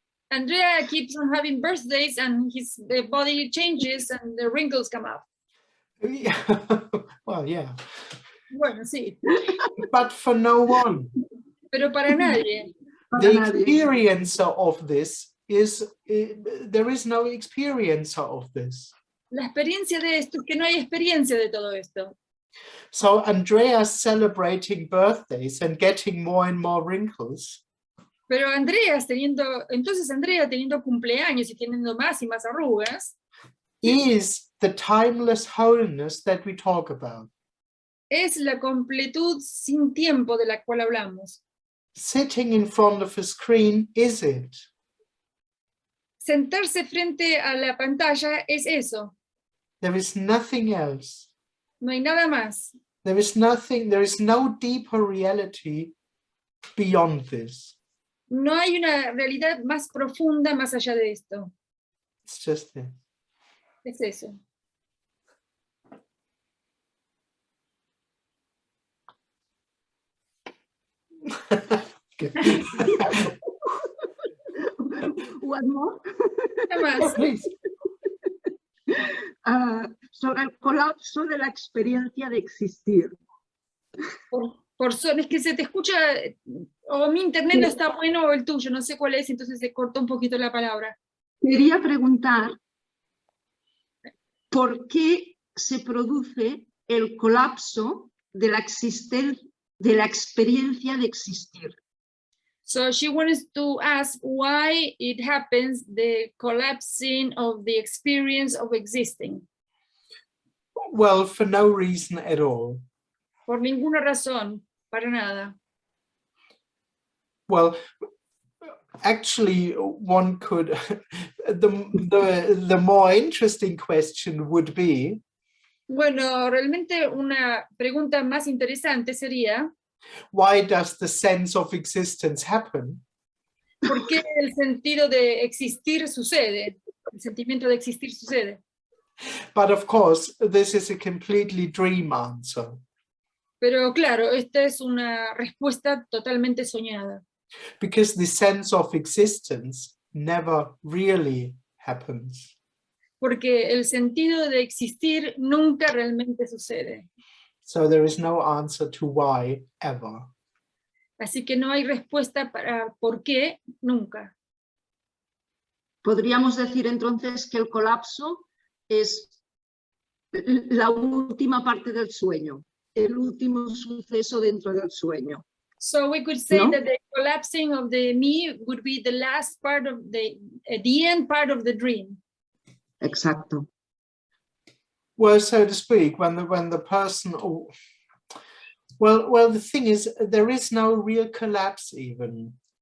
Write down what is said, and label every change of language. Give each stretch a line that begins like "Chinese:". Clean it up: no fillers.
English: Andrea keeps on having birthdays and his body changes and the wrinkles come up. Well, yeah.
Spanish: Bueno, sí,
English: But for no one.
Spanish: pero para nadie.
English: The experiencer of this is, there is no experiencer of this.
Spanish: La experiencia de esto es que no hay experiencia de todo esto.
English: So Andreas celebrating birthdays and getting more and more wrinkles
Spanish: Pero Andrea teniendo cumpleaños y teniendo más y más arrugas,
English: is the timeless wholeness that we talk about.
Spanish: es la completud sin tiempo de la cual hablamos.
English: Sitting in front of a screen is it.
Spanish: Sentarse frente a la pantalla es eso.
English: There is nothing else.
Spanish: No hay nada más.
English: There is no deeper reality beyond this.
Spanish: No hay una realidad más profunda más allá de esto.
English: It's just this.
Spanish: Es eso.
English: Okay. One more.
Spanish: Nada más.
English: Please.
Spanish: Sobre el colapso de la experiencia de existir. Es que se te escucha, o mi internet no está bueno o el tuyo, no sé cuál es, entonces se cortó un poquito la palabra. Quería preguntar por qué se produce el colapso de la experiencia de existir.
English: So she wants to ask why it happens, the collapsing of the experience of existing. Well, for no reason at all.
Spanish: Por ninguna razón, para nada.
English: Well, actually, one could, the more interesting question would be,
Spanish: Bueno, realmente una pregunta más interesante sería,
English: why does the sense of existence happen?
Spanish: ¿por qué el sentido de existir sucede? El sentimiento de existir sucede.
English: But of course, this is a completely dream answer.
Spanish: Pero claro, esta es una respuesta totalmente soñada.
English: Because the sense of existence never really happens.
Spanish: Porque el sentido de existir nunca realmente sucede.
English: So there is no answer to why ever.
Spanish: Así que no hay respuesta para por qué nunca. Podríamos decir entonces que el colapso es la última parte del sueño, el último suceso dentro del sueño.
English: So we could say
Spanish: No?
English: that the collapsing of the me would be the last part of the end part of the dream.
Spanish: Exacto.
English: Well, so to speak, when the person, well, the thing is, there is no real collapse even.